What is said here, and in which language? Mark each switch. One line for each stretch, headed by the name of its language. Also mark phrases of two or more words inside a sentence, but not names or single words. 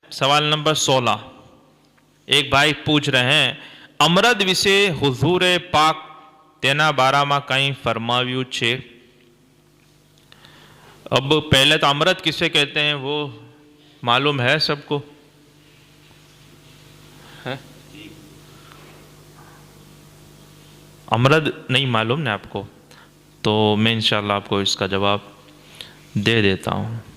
Urdu: سوال نمبر 16. ایک بھائی پوچھ رہے ہیں امرد
Gujarati: વિશે હુઝુરે પાક તેના બારામાં કંઈ ફરમાવ્યું છે.
Urdu: اب پہلے تو امرد کسے کہتے ہیں وہ معلوم ہے سب کو؟ امرد نہیں معلوم نا آپ کو؟ تو میں انشاءاللہ آپ کو اس کا جواب دے دیتا ہوں.